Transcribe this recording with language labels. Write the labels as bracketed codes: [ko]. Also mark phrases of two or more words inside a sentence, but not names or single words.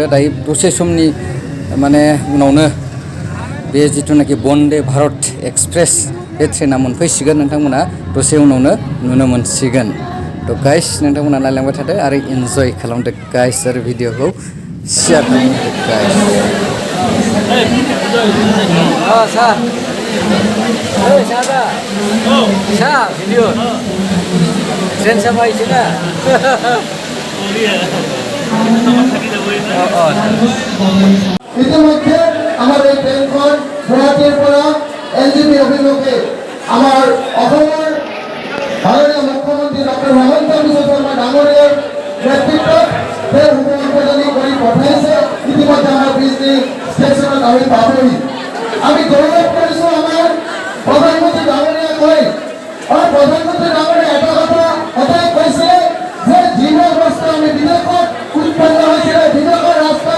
[brx] दायो दसे समनि माने उनावनो बे जिथुनाखि बन्दे भारत एक्सप्रेस बे ट्रेना मोनफैसिगोन नोंथांमोना दसे उनावनो नुनो मोनसिगोन तो गाइस नोंथांमोना नायलांबाय थादो आरो इन्जय खालामदो गाइस आरो भिडिअखौ शेयार खालामदो गाइस सार सार भिडिअ ट्रेन साफायसै ना [as] ইতিমধ্যে আমার এই ট্রেনখন গুৱাহাটীৰ পৰা এনজেপি অভিমুখে আমাৰ অসমৰ মাননীয় মুখ্যমন্ত্ৰী ডক্টৰ হেমন্ত বিশ্ব শৰ্মা ডাঙৰীয়াৰ নেতৃত্বত সেই সুসম্পাদনী কৰি পঠাইছে ইতিমধ্যে আমাৰ বিজনী ষ্টেচনত আমি পাবহি আমি গৌৰৱ কৰিছোঁ আমাৰ প্ৰধানমন্ত্ৰী ডাঙৰীয়া কৈ আৰু প্ৰধানমন্ত্ৰী ডাঙৰীয়া এটা কথা সদায় কৈছে যে যিবোৰ বস্তু আমি বিদেশত উৎপন্ন হৈছিলে বিদেশৰ ৰাস্তাত